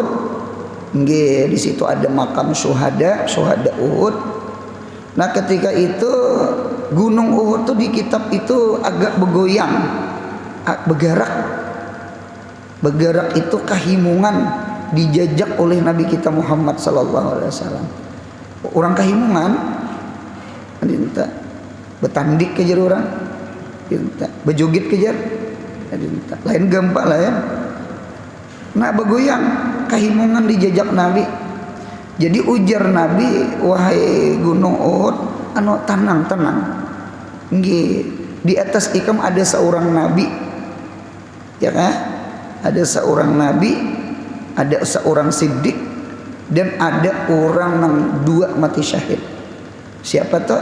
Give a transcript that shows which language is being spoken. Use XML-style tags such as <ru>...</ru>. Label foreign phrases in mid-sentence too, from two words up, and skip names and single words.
<bjn>Di situ ada makam syuhada Uhud. Nah, ketika itu gunung Uhud tuh di kitab itu agak bergoyang, bergerak itu kahimungan dijajak oleh Nabi kita Muhammad</bjn> <ar>sallallahu alaihi wasallam.</ar> <bjn>Orang kahimungan betandik kejar orang, bejogit kejar, lain gempa lah ya. Nah, bergoyang kahimungan dijajak Nabi. Jadi ujar Nabi, wahai gunung Uhud, tenang. Di atas ikam ada seorang nabi. Ya kan? Ada seorang nabi, ada seorang siddiq, dan ada orang yang 2 mati syahid. Siapa tuh?</bjn>